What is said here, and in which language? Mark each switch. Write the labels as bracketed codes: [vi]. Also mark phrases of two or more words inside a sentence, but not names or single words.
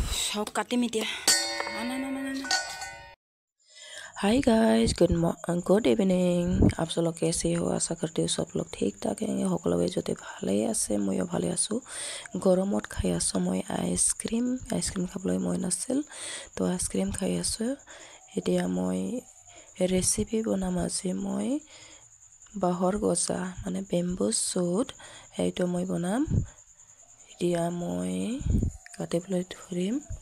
[as] চাওক কাটিম এতিয়া না [en] Hi guys good evening [hi] आप सब लोग कैसे हो आशा करते हो सब लोग ठीक ठाक हैं [as] সকলোৱে যদি ভালেই আছে ময়ো ভালে আছো গৰমত খাই আছো মই আইসক্ৰীম খাবলৈ মন আছিল তো আইসক্ৰীম খাই আছো এতিয়া মই ৰেচিপি বনাম আজি মই বাহৰ গজা মানে [en] bamboo shoot [as] এইটো মই বনাম এতিয়া মই কাটিবলৈ ধৰিম